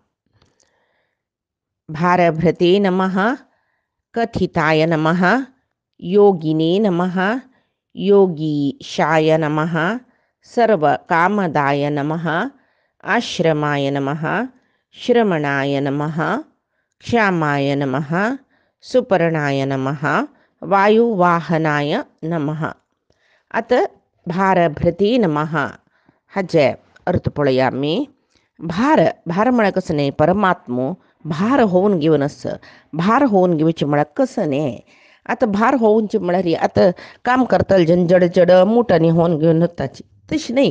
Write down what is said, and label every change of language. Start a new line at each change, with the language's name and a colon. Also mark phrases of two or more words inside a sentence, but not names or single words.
Sanskrit: भारभृते नमः, कथिताय नमः, योगिने नमः, योगीशाय नमः, सर्वकामदाय नमः, आश्रमाय नमः, श्रमणाय नमः, क्षामाय नमः, सुपर्णाय नमः, वायुवाहनाय नमः.
Konkani: आता
Sanskrit: भारभृते नमः
Konkani: हाचे अर्थ पळोवया आमी. भार म्हळ्यार कसं न्ही, परमात्मो भार होऊन घेवन आसा. भार होऊन घेवचें म्हळ्यार कसं न्ही. आता भार होऊनचें म्हळ्यार आता काम करतले जन जड मुठांनी होऊन घेवन वताची तशी न्ही.